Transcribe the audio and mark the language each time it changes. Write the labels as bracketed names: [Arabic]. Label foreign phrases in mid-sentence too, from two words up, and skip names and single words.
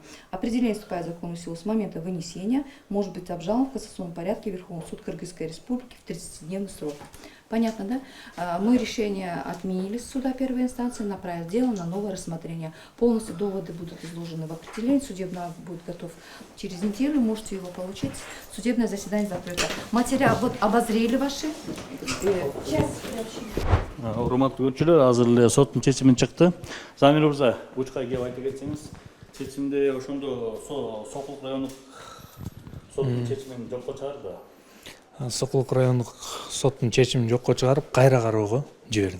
[Russian] Определение вступает в законную силу с момента вынесения, может быть обжалован в кассационном порядке Верховный суд Кыргызской республики в 30-дневный срок. Понятно, да? Мы решение отменили с суда первой инстанции, направив дело на новое рассмотрение. Полностью доводы будут изложены в определении, судебный будет готов через неделю, можете его получить. Судебное заседание закрыто. Материал вот обозрели ваши. [Kyrgyz] Урматтуу көрүүчүлөр, азыр эле соттун чечими чыкты. Замир мырза, учка кеп айта кетсеңиз, чечимде ошондо Сокулук райондук соттун чечимин жокко чыгарды. Сокулук райондук соттун чечимин жокко чыгарып, кайра кароого жиберди.